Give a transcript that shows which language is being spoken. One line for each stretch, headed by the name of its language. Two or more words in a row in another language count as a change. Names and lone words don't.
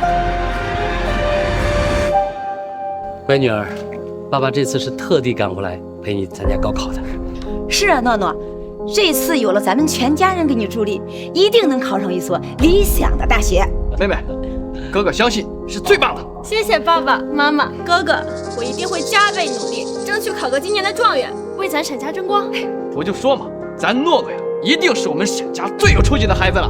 Chinese: 乖女兒，爸爸這次是特地趕過來陪你參加高考的。是啊，諾諾，這次有了咱們全家人給你助力，一定能考上一所理想的大學。妹妹，哥哥相信是最棒的。謝謝爸爸媽媽，哥哥，我一定会加倍努力，爭取考個今年的狀元，為咱沈家爭光。不就說嘛，咱諾諾呀，一定是我們沈家最有出息的孩子了。